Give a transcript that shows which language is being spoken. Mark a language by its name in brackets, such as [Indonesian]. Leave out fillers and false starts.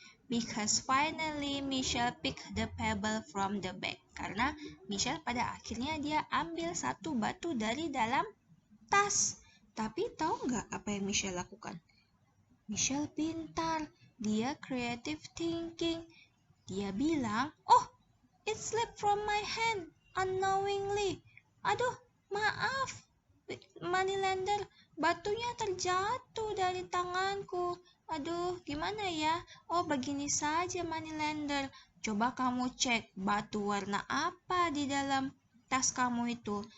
[English] Because finally Michelle picked the pebble from the bag. [Indonesian] Karena Michelle pada akhirnya dia ambil satu batu dari dalam tas. Tapi tahu nggak apa yang Michelle lakukan? Michelle pintar. Dia creative thinking. Dia bilang, [English] "Oh, it slipped from my hand unknowingly. [Indonesian] Aduh, maaf, Moneylender, batunya terjatuh dari tanganku. Aduh, gimana ya? Oh, begini saja, Moneylender. Coba kamu cek batu warna apa di dalam tas kamu itu.